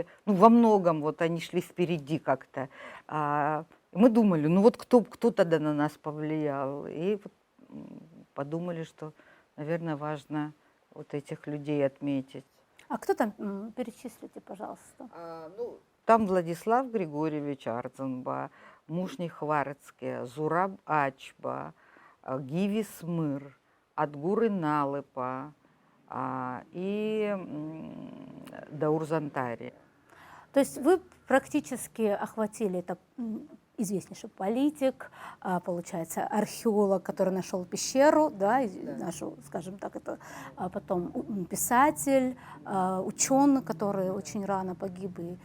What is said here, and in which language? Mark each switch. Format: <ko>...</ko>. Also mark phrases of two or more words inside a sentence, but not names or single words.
<ru>Ну, во многом вот они шли впереди как-то. Мы думали, ну вот кто тогда на нас повлиял? И вот подумали, что, наверное, важно вот этих людей отметить. А кто там, перечислите, пожалуйста? Ну, там Владислав Григорьевич Ардзенба, Мушни Хварцке, Зураб Ачба, Гиви Смыр, Адгур Иналыпа и Даур Зантари. То есть вы практически охватили, это известнейший политик, получается, археолог, который нашел пещеру, да, нашу, скажем так, это потом писатель, ученый, который очень рано погиб.</ru>